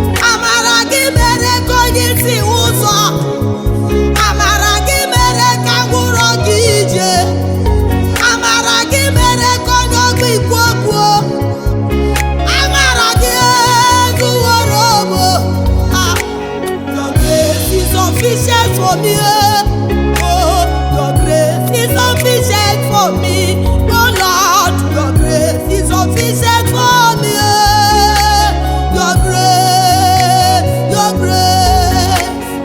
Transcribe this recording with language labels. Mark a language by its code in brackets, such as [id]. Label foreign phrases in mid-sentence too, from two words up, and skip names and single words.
[ig] Amara gị mere ka onye isi ụzọ. Amara gị mere ka ngwụrọ gị ije. Amara gị mere ka onye ọgụ ikwu okwu, oh. Amara gị, eh, zuworo m, oh. Ah. [en] Your grace is sufficient for me, oh. Oh, your grace is sufficient for me. Oh Lord, your grace is sufficient for me, oh. Your grace, your grace.